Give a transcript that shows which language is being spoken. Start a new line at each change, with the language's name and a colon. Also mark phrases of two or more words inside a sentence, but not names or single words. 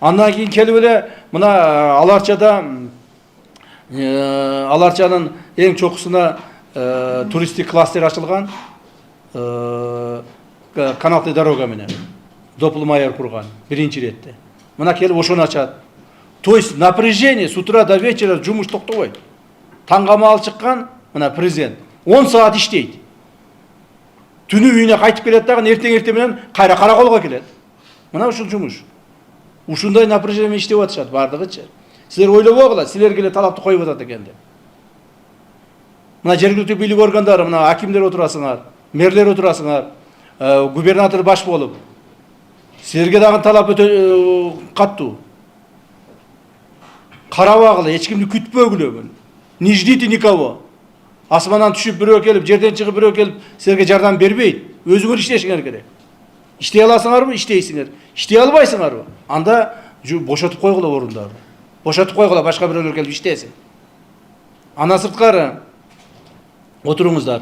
Kyrgyz: Андан кийин келип эле мына Аларчада Аларчанын эң чокусуна туристтик кластер ачылган,
Russian: канатный дорога
Kyrgyz: менен доплмайер курган биринчи иретте. Мына келип ошону ачат.
Russian: То есть напряжение с утра до вечера
Kyrgyz: жумуш токтобойт. Таңгамал чыккан мына президент 10 саат иштейт. Түнү үйүнө кайтып келет дагы эртең менен кайра караколго келет. Мына ушул жумуш. Ушундай напряжение менен иштеп атышат бардыгычы. Силер ойлобогула, силерге эле талапты коюп атат экен деп. Мына жергиликтүү бийлик органдары, мына акимдер отурасыңар, мэрлер отурасыңар, губернатор баш болуп. Силерге дагы талап өтө каттуу. Карабагыла, эч кимди күтпөгүлө.
Russian: Не ждите никого.
Kyrgyz: Асмандан түшүп бирөө келип, жерден чыгып бирөө келип, силерге жардам бербейт. Өзүңөр иштешиңер керек. Иштей аласыңарбы? Иштейсиңер. Иштей албайсыңарбы? Анда бошотуп койгула орундарды. Бошотуп койгула, башка бирөөлөр келип иштесин. Ана сырткары отуруңуздар.